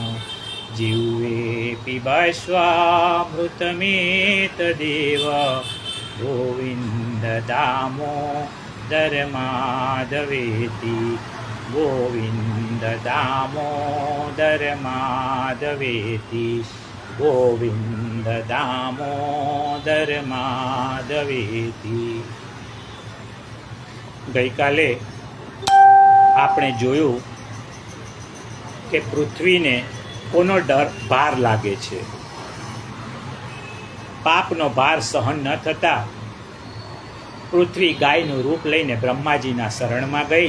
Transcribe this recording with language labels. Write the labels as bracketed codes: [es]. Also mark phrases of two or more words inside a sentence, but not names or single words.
[sa] जिह्वे पिबश्वामृतमेतदेव, गोविन्द दामोदर माधवेति। गोविन्द दामोदर माधवेति। गोविन्द दामोदर माधवेति। [gu] ગઈકાલે આપણે જોયું કે પૃથ્વીને કોનો ભાર લાગે છે। પાપનો ભાર સહન ન થતા પૃથ્વી ગાયનું રૂપ લઈને બ્રહ્માજીના શરણમાં ગઈ।